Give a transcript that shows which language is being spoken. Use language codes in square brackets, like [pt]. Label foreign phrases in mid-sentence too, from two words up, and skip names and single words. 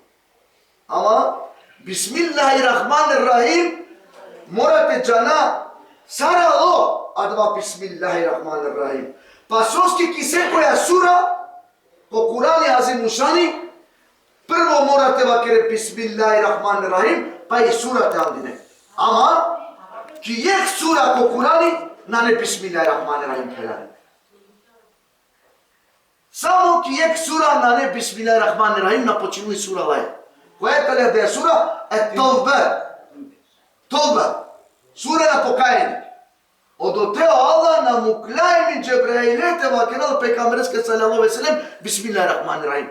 [rom] Ama Bismillahirrahmanirrahim morate džana saralo adva Bismillahirrahmanirrahim. Pa soski kise koja sura po Kurani Azimušani prvo morate vakere Bismillahirrahmanirrahim pa i surate andine. Ama ki yek sura po Kurani na ne Bismillahirrahmanirrahim helal. Само ки ек сура на не [ar] بسم الله الرحمن الرحيم [rom] на починуи сура лай. [mk] Којата ли да е сура е Толба. Толба. Сура на покајање. [rom] Одотео Аллах на муклајми Джебраилете ва керал пекамберске [ar] صلى الله عليه وسلم بسم الله الرحمن الرحيم.